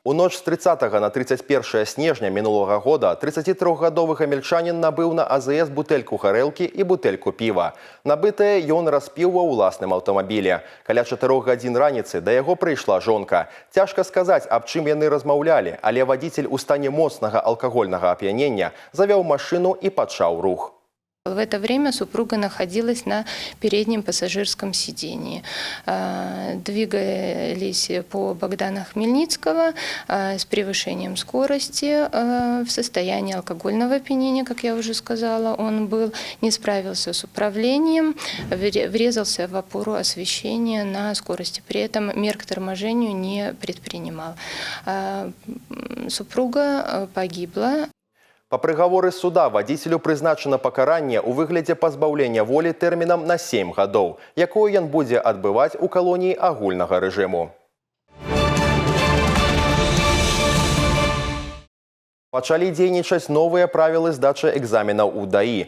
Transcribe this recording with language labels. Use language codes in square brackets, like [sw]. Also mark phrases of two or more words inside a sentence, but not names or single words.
[be] У ноч з 30 на 31 снежня мінулого года 33-гадовы гамельчанін набыў на АЗС бутэльку гарэлкі і бутэльку піва. Набытае ён распіў ва ўласным аўтамабілі. Каля 4 гадзін раніцы да яго прыйшла жонка. Цяжка сказаць, аб чым яны размаўлялі, але вадзіцель у стане моцнага алкагольнага ап'янення завёў машыну і пачаў рух. [ru] В это время супруга находилась на переднем пассажирском сидении. Двигались по Богдана Хмельницкого с превышением скорости в состоянии алкогольного опьянения, как я уже сказала, он был, не справился с управлением, врезался в опору освещения на скорости, при этом мер к торможению не предпринимал. Супруга погибла. [be] Па прыгаворы суда вадзіцелю прызначана пакаранне ў выглядзе пазбаўлення волі тэрмінам на 7 гадоў, якое ён будзе адбываць у калоніі агульнага рэжыму. Пачалі дзейнічаць новыя правілы здачы экзаменаў у ДАІ.